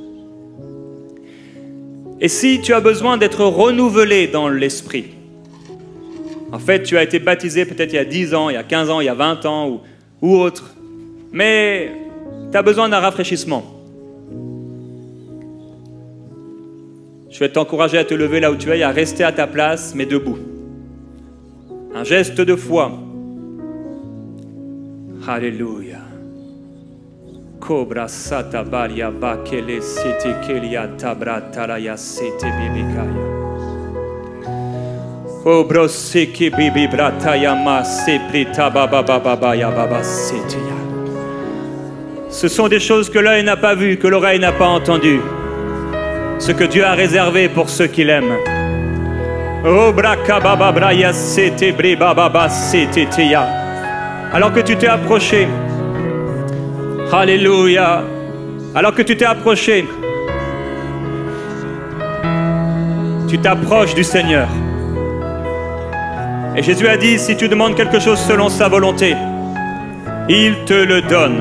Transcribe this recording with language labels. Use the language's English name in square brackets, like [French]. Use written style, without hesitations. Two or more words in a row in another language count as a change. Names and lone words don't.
[French] Et si tu as besoin d'être renouvelé dans l'Esprit, en fait, tu as été baptisé peut-être il y a 10 ans, il y a 15 ans, il y a 20 ans ou autre, mais tu as besoin d'un rafraîchissement. Je vais t'encourager à te lever là où tu es et à rester à ta place, mais debout. Un geste de foi. Alléluia. Cobra sata baria bakele sete kelia tabra taraya sete bibikaya. Oh brosiki bibi brataya maseprita baba baba baya baba setia. Ce sont des choses que l'œil n'a pas vues, que l'oreille n'a pas entendues. Ce que Dieu a réservé pour ceux qui l'aiment. Oh braka baba braya sete bri baba baba setia. Alors que tu t'es approché, alléluia, alors que tu t'es approché, tu t'approches du Seigneur. Et Jésus a dit, si tu demandes quelque chose selon sa volonté, il te le donne.